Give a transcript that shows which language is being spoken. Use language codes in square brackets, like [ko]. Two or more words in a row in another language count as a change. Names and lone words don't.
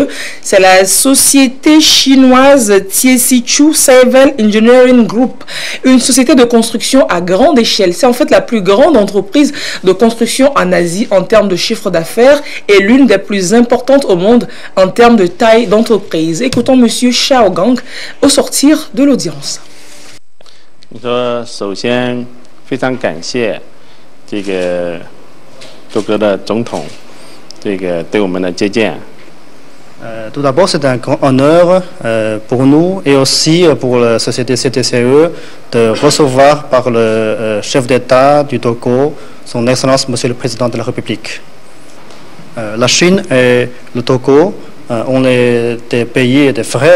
[fr] C'est la société chinoise Tiesichu Civil Engineering Group, une société de construction à grande échelle. C'est en fait la plus grande entreprise de construction en Asie en termes de chiffre d'affaires et l'une des plus importantes au monde en termes de taille d'entreprise. Écoutons M. Xiao Gang au sortir de l'audience. [zh] 你说，首先非常感谢这个多哥的总统对我们的接见。 [fr] Tout d'abord, c'est un grand honneur pour nous et aussi pour la société CTCE de recevoir par le chef d'État du Togo, son Excellence Monsieur le Président de la République. La Chine et le Togo on est des pays et des frères.